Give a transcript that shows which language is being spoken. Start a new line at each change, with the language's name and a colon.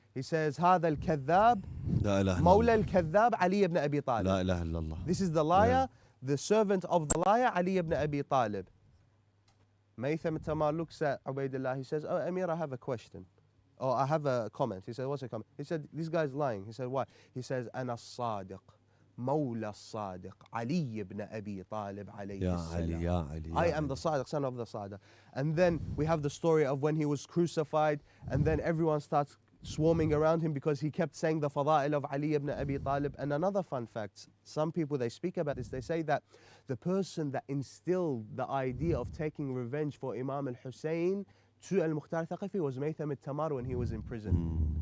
English: He says,
Arabic: هذا الكذاب مولى الكذاب علي ibn Abi Talib. لا إله إلا الله.
English: This is the liar, the servant of the liar, Ali ibn Abi Talib. Maytham al-Tammar looks at Ubaydullah. He says, oh, Amir, I have a question. Or I have a comment. He said, what's a comment? He said, this guy's lying. He said, why? He says,
Arabic: أنا الصادق مولى الصادق علي ibn Abi Talib عليه السلام.
English: I am the Sadiq, son of the Sadiq. And then we have the story of when he was crucified, and then everyone starts swarming around him because he kept saying the fada'il of Ali ibn Abi Talib. And another fun fact, some people, they speak about this, they say that the person that instilled the idea of taking revenge for Imam al-Hussein to al-Mukhtar Thaqafi was Maytham al-Tamar when he was in prison.